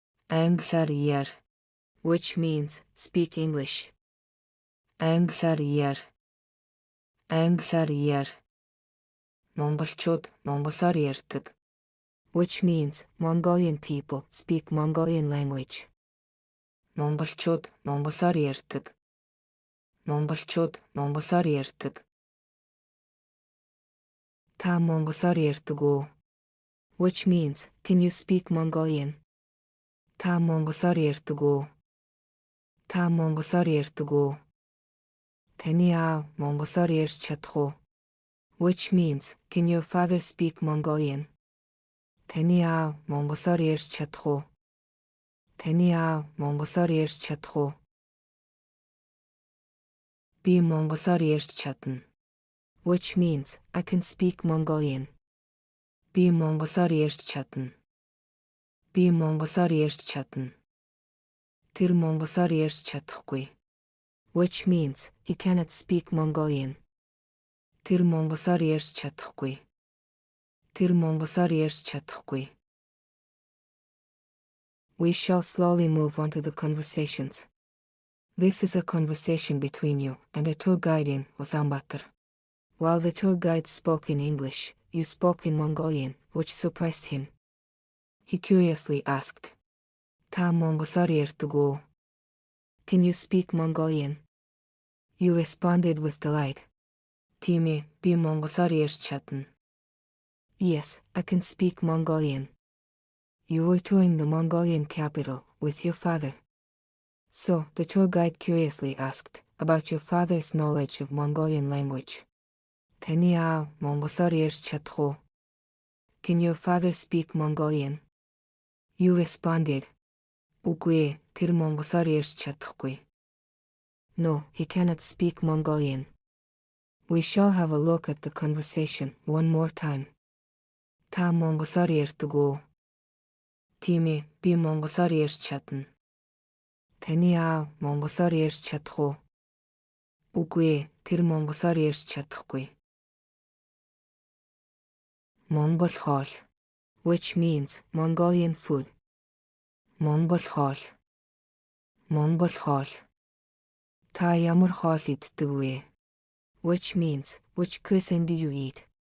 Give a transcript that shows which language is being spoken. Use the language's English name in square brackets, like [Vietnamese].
[English] Angsarier, which means speak English. Angsarier. Angsarier. [Mongolian] Mongolchууд Монголоор ярьдаг, [English] which means Mongolian people speak Mongolian language. [Mongolian] Монголчууд Монголоор ярьдаг. Монголчууд Монголоор ярьдаг. Та Монголоор ярьдаг уу? [English] Which means, can you speak Mongolian? [Mongolian] Та Монголоор ярьдаг уу? Та Монголоор ярьдаг уу? Таны аав Монголоор ярьж чадах уу? [English] Which means, can your father speak Mongolian? [Mongolian] Таны аав Монголоор ярьж чадах уу? Таны аав Монголоор ярьж чадах уу? Би Монголоор ярьж чадна. [English] Which means, I can speak Mongolian. [Mongolian] Би Монголоор ярьж чадна. Би Монголоор ярьж чадна. Тэр Монголоор ярьж чадахгүй. [English] Which means, he cannot speak Mongolian. [Mongolian] Тэр Монголоор ярьж чадахгүй. Тэр Монголоор ярьж чадахгүй. [English] We shall slowly move on to the conversations. This is a conversation between you and a tour guide in Ulaanbaatar. While the tour guide spoke in English, you spoke in Mongolian, which surprised him. He curiously asked, [Mongolian] Та Монголоор ярьдаг уу? [English] Can you speak Mongolian? You responded with delight. [Mongolian] Тийм ээ, би Монголоор ярьж чадна. [English] Yes, I can speak Mongolian. You were touring the Mongolian capital with your father. So, the tour guide curiously asked about your father's knowledge of Mongolian language. [Mongolian] Таны аав Монголоор ярьж чадах уу? [English] Can your father speak Mongolian? You responded. [Mongolian] Үгүй ээ, тэр Монголоор ярьж чадахгүй. [English] No, he cannot speak Mongolian. We shall have a look at the conversation one more time. [Mongolian] Та Монголоор ярьдаг уу? Тийм ээ, би Монголоор ярьж чадна. Таны аав Монголоор ярьж чадах уу? Үгүй ээ, тэр Монголоор ярьж чадахгүй. Монгол хоол, [English] which means Mongolian food. [Mongolian] Монгол хоол. Монгол хоол. Та ямар хоол иддэг вэ? [English] Which means, which cuisine do you eat?